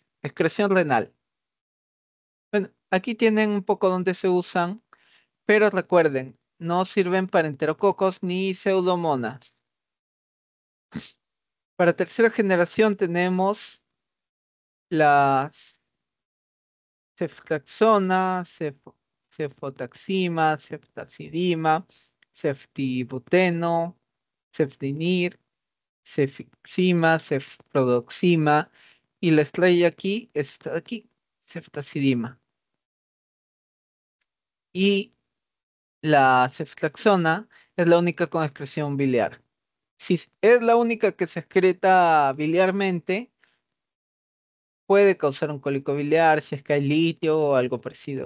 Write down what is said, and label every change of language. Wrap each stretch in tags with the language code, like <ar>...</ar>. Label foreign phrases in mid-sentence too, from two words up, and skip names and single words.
<es>Excreción renal. Bueno, aquí tienen un poco donde se usan, pero recuerden, no sirven para enterococos ni pseudomonas. Para tercera generación tenemos las ceftriaxona, cefotaxima, ceftazidima, ceftibuteno, cefdinir, cefixima, cefprodoxima y la estrella aquí es esta de aquí, ceftazidima. Y la ceftriaxona es la única con excreción biliar. Si es la única que se excreta biliarmente, puede causar un cólico biliar si es que hay litio o algo parecido.</es>